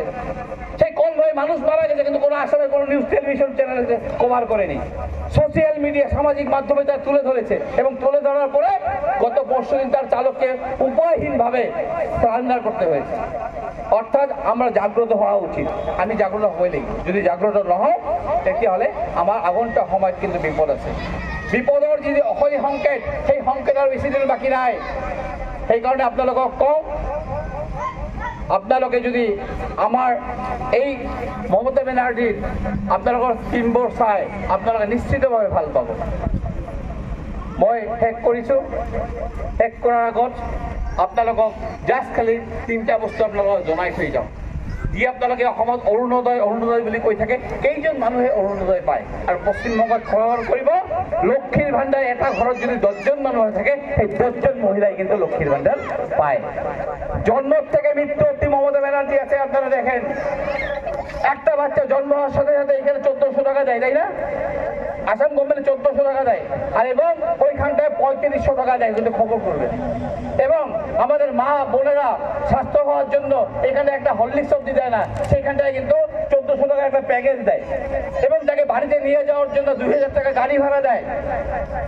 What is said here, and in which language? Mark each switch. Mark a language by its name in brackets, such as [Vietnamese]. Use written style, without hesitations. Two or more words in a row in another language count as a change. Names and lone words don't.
[Bangla] সেই কনভয়ে মানুষ মারা গেছে কিন্তু কোনো আসামের কোনো [English] news television channel [Bangla] কভার করেনি। [English] social media [Bangla] সামাজিক মাধ্যমে তার তুলে ধরেছে এবং তুলে ধরার পরে গত পরশুদিন তার চালককে উপায়হীনভাবে সারেন্ডার করতে হয়েছে। অর্থাৎ আমরা জাগ্রত হওয়া উচিত। আমি জাগ্রত হইলেই, [Assamese] যদি জাগ্রত নহয় তেতিয়াহ'লে আমাৰ আগন্তুক সময়ত কিন্তু বিপদ আছে। বিপদৰ যদি অসলি সংকেত, সেই সংকেত আৰু বেছি দিন বাকী নাই। সেইকাৰণে আপোনালোকক কওঁ, আপোনালোকে যদি আমাৰ এই মমতা বেনাৰ্জীৰ আপোনালোকৰ ফিল্মবোৰ চাই আপোনালোকে নিশ্চিতভাৱে ভাল পাব। মই শেষ কৰিছোঁ। শেষ কৰাৰ আগত আপোনালোকক জাষ্ট খালি 3টা বস্তু আপোনালোকক জনাই থৈ যাওঁ। যি আপোনালোকে অসমত অৰুণোদয় অৰুণোদয় বুলি কৈ থাকে, কেইজন মানুহে অৰুণোদয় পায়? আৰু পশ্চিমবংগত খবৰ কৰিব, লক্ষ্মীৰ ভাণ্ডাৰ এটা ঘৰত যদি 10জন মানুহ থাকে, সেই 10জন মহিলাই কিন্তু লক্ষ্মীর ভাণ্ডার পায়। [Bangla] জন্ম থেকে মৃত্যু অব্দি মমতা ব্যানার্জি আছে। আপনারা দেখেন, একটা বাচ্চা জন্ম হওয়ার সাথে সাথে এখানে 1400 টাকা দেয়, তাই না? আসাম গভর্নমেন্ট 1400 টাকা দেয়, আর এবং ওইখানটায় 3500 টাকা দেয়, কিন্তু খবর করবেন। এবং আমাদের মা বোনেরা স্বাস্থ্য হওয়ার জন্য এখানে একটা হরলিক্স অব্দি দেয় না, সেইখানটায় কিন্তু 1400 টাকা একটা প্যাকেজ দেয় এবং তাকে বাড়িতে নিয়ে যাওয়ার জন্য 2000 টাকা গাড়ি ভাড়া দেয়।